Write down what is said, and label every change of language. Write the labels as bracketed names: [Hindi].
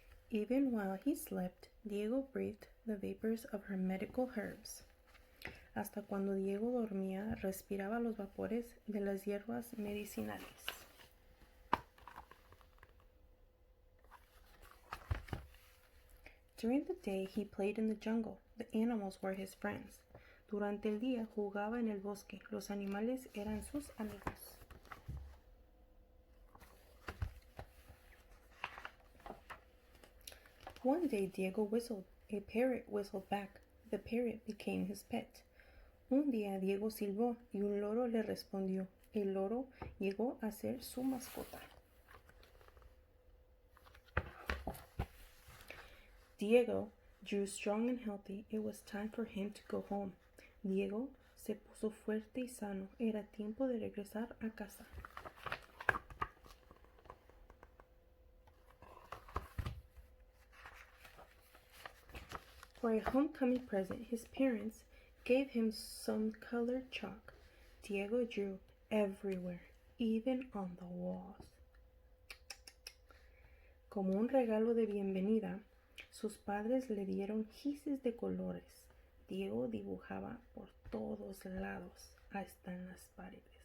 [English] Even while he slept, Diego breathed the vapors of her medical herbs. [Spanish] Hasta cuando Diego dormía, respiraba los vapores de las hierbas medicinales. [English] During the day, he played in the jungle. The animals were his friends. [Spanish] Durante el día, jugaba en el bosque. Los animales eran sus amigos. [English] One day Diego whistled. A parrot whistled back. The parrot became his pet. [Spanish] Un día Diego silbó y un loro le respondió. El loro llegó a ser su mascota. [English] Diego grew strong and healthy. It was time for him to go home. [Spanish] Diego se puso fuerte y sano. Era tiempo de regresar a casa. [English] For a homecoming present, his parents gave him some colored chalk. Diego drew everywhere, even on the walls. [Spanish] Como un regalo de bienvenida, sus padres le dieron gises de colores. Diego dibujaba por todos lados, hasta en las paredes.